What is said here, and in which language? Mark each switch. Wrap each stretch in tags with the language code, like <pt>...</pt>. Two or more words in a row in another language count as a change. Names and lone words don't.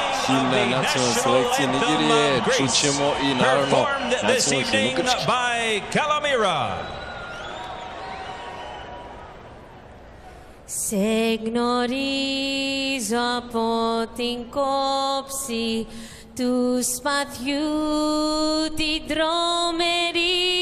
<sr>himna nacionalne selekcije Nigerije, čućemo i naravno nacionalnu himnu Grčke.</sr> <el>Σε γνωρίζω από την κόψη του σπαθιού την τρομερή.</el>